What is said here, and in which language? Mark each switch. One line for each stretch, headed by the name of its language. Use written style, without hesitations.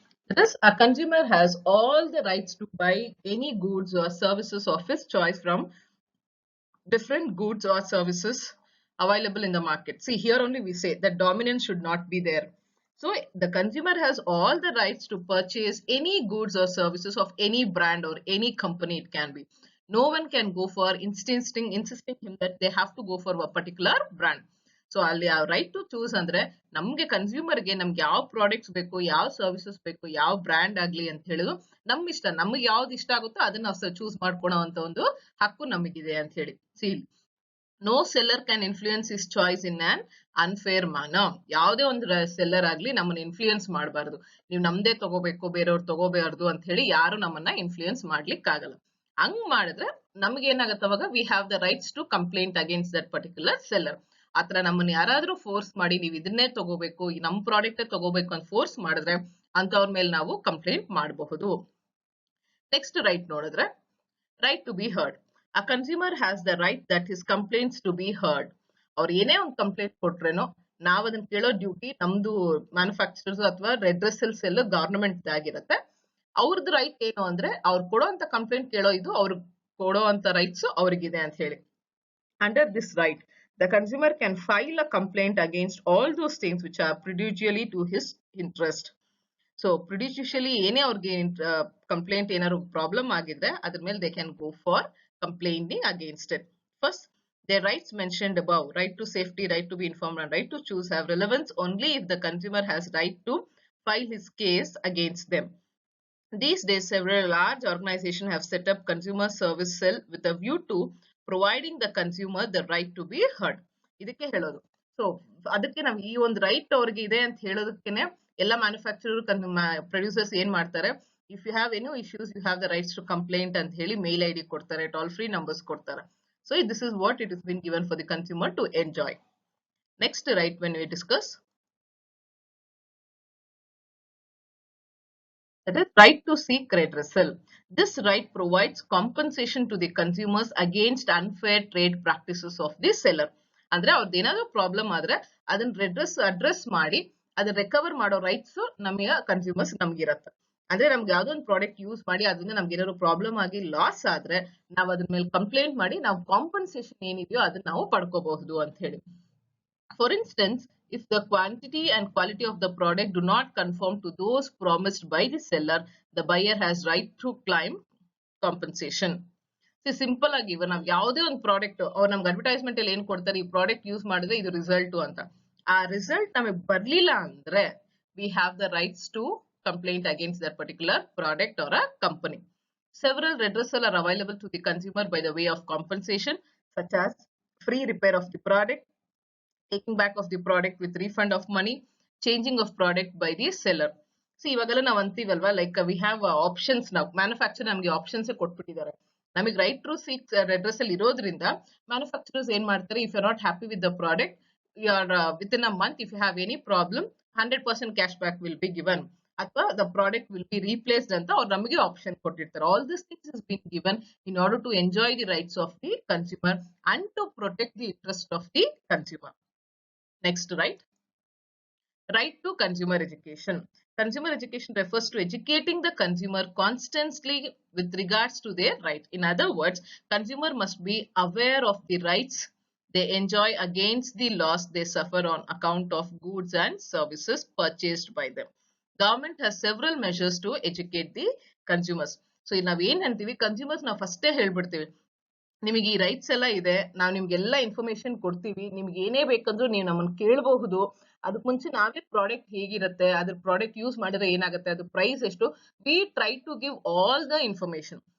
English: That is, a consumer has all the rights to buy any goods or services of his choice from different goods or services available in the market. See, here only we say that dominance should not be there. So the consumer has all the rights to purchase any goods or services of any brand or any company it can be. No one can go for insisting him that they have to go for a particular brand.
Kannada: So ಅಲ್ಲಿ right to choose ಅಂದ್ರೆ ನಮ್ಗೆ ಕನ್ಸ್ಯೂಮರ್ಗೆ ನಮ್ಗೆ ಯಾವ products ಬೇಕು, ಯಾವ services ಬೇಕು, ಯಾವ brand ಆಗ್ಲಿ ಅಂತ ಹೇಳಿದ್ರು ನಮ್ ಇಷ್ಟ, ನಮ್ಗೆ ಯಾವ್ದು ಇಷ್ಟ ಆಗುತ್ತೋ ಅದನ್ನ ನಾವು ಚೂಸ್ ಮಾಡ್ಕೊಳೋ ಅಂತ ಒಂದು ಹಕ್ಕು ನಮಗಿದೆ ಅಂತ ಹೇಳಿ.
English: See, no seller can influence his choice in an unfair manner.
Kannada: ಯಾವುದೇ ಒಂದು ಸೆಲ್ಲರ್ ಆಗ್ಲಿ ನಮ್ಮನ್ನ ಇನ್ಫ್ಲೂಯೆನ್ಸ್ ಮಾಡಬಾರ್ದು. ನೀವು ನಮ್ದೇ ತಗೋಬೇಕು, ಬೇರೆಯವ್ರು ತಗೋಬಾರ್ದು ಅಂತ ಹೇಳಿ ಯಾರು ನಮ್ಮನ್ನ ಇನ್ಫ್ಲೂಯೆನ್ಸ್ ಮಾಡ್ಲಿಕ್ಕೆ ಆಗಲ್ಲ. ಹಂಗ್ ಮಾಡಿದ್ರೆ ನಮ್ಗೆ ಏನಾಗತ್ತೆ, ಅವಾಗ
English: We have the rights to complaint against that particular seller.
Kannada: ಆತರ ನಮ್ಮನ್ನ ಯಾರಾದ್ರೂ ಫೋರ್ಸ್ ಮಾಡಿ ನೀವು ಇದನ್ನೇ ತಗೋಬೇಕು, ನಮ್ ಪ್ರಾಡಕ್ಟ್ ತಗೋಬೇಕು ಅಂತ ಫೋರ್ಸ್ ಮಾಡಿದ್ರೆ ಅಂತವ್ರ ಮೇಲೆ ನಾವು ಕಂಪ್ಲೇಂಟ್ ಮಾಡಬಹುದು. ನೆಕ್ಸ್ಟ್ ರೈಟ್ ನೋಡಿದ್ರೆ,
English: Right to be heard. A consumer has the right that his complaints to be heard.
Kannada: ಅವ್ರು ಏನೇ ಒಂದು ಕಂಪ್ಲೇಂಟ್ ಕೊಟ್ರೇನೋ ನಾವ್ ಅದನ್ನ ಕೇಳೋ ಡ್ಯೂಟಿ ನಮ್ದು ಮ್ಯಾನುಫ್ಯಾಕ್ಚರರ್ಸ್ ಅಥವಾ ರೆಡ್ರೆಸಲ್ ಸೆಲ್ ಗವರ್ನಮೆಂಟ್ ಆಗಿರತ್ತೆ. ಅವ್ರದ್ದು ರೈಟ್ ಏನು ಅಂದ್ರೆ ಅವ್ರು ಕೊಡೋ ಅಂತ ಕಂಪ್ಲೇಂಟ್ ಕೇಳೋ ಇದು ಅವ್ರು ಕೊಡೋ ಅಂತ ರೈಟ್ಸ್ ಅವ್ರಿಗಿದೆ ಅಂತ ಹೇಳಿ.
English: Under this right, the consumer can file a complaint against all those things which are prejudicially to his interest.
Kannada: So prejudicially ಏನೇ ಅವ್ರಿಗೆ ಕಂಪ್ಲೇಂಟ್ ಏನಾದ್ರು ಪ್ರಾಬ್ಲಮ್ ಆಗಿದ್ರೆ ಅದ್ರ ಮೇಲೆ
English: they can go for complaining against it. First, their rights mentioned above, right to safety, right to be informed, and right to choose, have relevance only if the consumer has right to file his case against them. These days, several large organizations have set up consumer service cell with a view to providing the consumer the right to be heard.
Kannada: ಇದಕ್ಕೆ ಹೇಳೋದು. So ಅದಕ್ಕೆ ನಾವು ಈ ಒಂದು right ಅವ್ರಿಗೆ ಇದೆ ಅಂತ ಹೇಳೋದಕ್ಕೇನೆ ಎಲ್ಲ ಮ್ಯಾನುಫ್ಯಾಕ್ಚರರ್ ಪ್ರೊಡ್ಯೂಸರ್ಸ್ ಏನ್ ಮಾಡ್ತಾರೆ,
English: if you have any issues you have the rights to complaint
Kannada: ಅಂತ ಹೇಳಿ ಮೇಲ್ ಐಡಿ ಕೊಡ್ತಾರೆ, ಟೋಲ್ ಫ್ರೀ ನಂಬರ್ಸ್ ಕೊಡ್ತಾರೆ.
English: So this is what it is been given for the consumer to enjoy. Next right when we discuss, that is right to seek redressal. This right provides compensation to the consumers against unfair trade practices of the seller.
Kannada: ಅಂದ್ರೆ ಅವ್ರದ್ದು ಏನಾದ್ರು problem ಆದ್ರೆ ಅದನ್ನ address ಮಾಡಿ ಅದನ್ನ recover ಮಾಡೋ rights ನಮಗೆ consumers ನಮ್ಗಿರತ್ತೆ. ಅಂದ್ರೆ ನಮ್ಗೆ ಯಾವ್ದೋ ಒಂದು ಪ್ರಾಡಕ್ಟ್ ಯೂಸ್ ಮಾಡಿ ಅದರಿಂದ ನಮ್ಗೆ ಏನಾದ್ರು ಪ್ರಾಬ್ಲಮ್ ಆಗಿ ಲಾಸ್ ಆದ್ರೆ ನಾವು ಅದ್ರ ಮೇಲೆ ಕಂಪ್ಲೇಂಟ್ ಮಾಡಿ ನಾವು ಕಾಂಪನ್ಸೇಷನ್ ಏನಿದೆಯೋ ಅದನ್ನ ನಾವು ಪಡ್ಕೋಬಹುದು ಅಂತ ಹೇಳಿ.
English: For instance, if the quantity and quality of the product do not conform to those promised by the seller, the buyer has right to claim compensation.
Kannada: Simple ಆಗಿ ಇವಾಗ ನಾವ್ ಯಾವುದೇ ಒಂದು ಪ್ರಾಡಕ್ಟ್ ಅವ್ರು ನಮ್ಗೆ ಅಡ್ವರ್ಟೈಸ್ಮೆಂಟ್ ಅಲ್ಲಿ ಏನ್ ಕೊಡ್ತಾರೆ, ಈ ಪ್ರಾಡಕ್ಟ್ ಯೂಸ್ ಮಾಡಿದ್ರೆ ಇದು ರಿಸಲ್ಟ್ ಅಂತ. ಆ ರಿಸಲ್ಟ್ ನಮಗೆ ಬರ್ಲಿಲ್ಲ ಅಂದ್ರೆ
English: We have the rights to complaint against that particular product or a company. Several redressal are available to the consumer by the way of compensation, such as free repair of the product, taking back of the product with refund of money, changing of product by the seller.
Kannada: See, ಇವಾಗೆಲ್ಲ ನಾವು ಅಂತೀವಲ್ವಾ,
English: Like we have options.
Kannada: ನಾವು manufacture ನಮಗೆ options ಕೊಟ್ಬಿಟ್ಟಿದ್ದಾರೆ. ನಮಗೆ right to seek ರೆಡ್ರೆಸ್ ಅಲ್ಲಿ ಇರೋದ್ರಿಂದ manufacturers ಏನ್ ಮಾಡ್ತಾರೆ,
English: if you not happy with the product, you are within a month, if you have any problem, 100% cash back will be given, ಅಥವಾ the product will be replaced
Kannada: ಅಂತ ಅವ್ರು ನಮಗೆ option ಕೊಟ್ಟಿರ್ತಾರೆ.
English: All this things is been given in order to enjoy the rights of the consumer and to protect the interest of the consumer. Next, right to consumer education. Consumer education refers to educating the consumer constantly with regards to their right. In other words, consumer must be aware of the rights they enjoy against the loss they suffer on account of goods and services purchased by them. Government has several measures to educate the consumers.
Kannada: So ನಾವು ಏನ್ ಅಂತೀವಿ, consumers ನಾವು ಫಸ್ಟೇ ಹೇಳ್ಬಿಡ್ತೀವಿ, ನಿಮಗೆ ಈ rights ಎಲ್ಲ ಇದೆ, ನಾವು ನಿಮ್ಗೆಲ್ಲ ಇನ್ಫಾರ್ಮೇಶನ್ ಕೊಡ್ತೀವಿ, ನಿಮ್ಗೆ ಏನೇ ಬೇಕಂದ್ರೂ ನೀವು ನಮ್ಮನ್ನು ಕೇಳಬಹುದು. ಅದಕ್ಕೆ ಮುಂಚೆ ನಾವೇ ಪ್ರಾಡಕ್ಟ್ ಹೇಗಿರುತ್ತೆ, ಅದ್ರ ಪ್ರಾಡಕ್ಟ್ ಯೂಸ್ ಮಾಡಿದ್ರೆ ಏನಾಗುತ್ತೆ, ಅದ್ರ ಪ್ರೈಸ್ ಎಷ್ಟು,
English: We try to give all the information.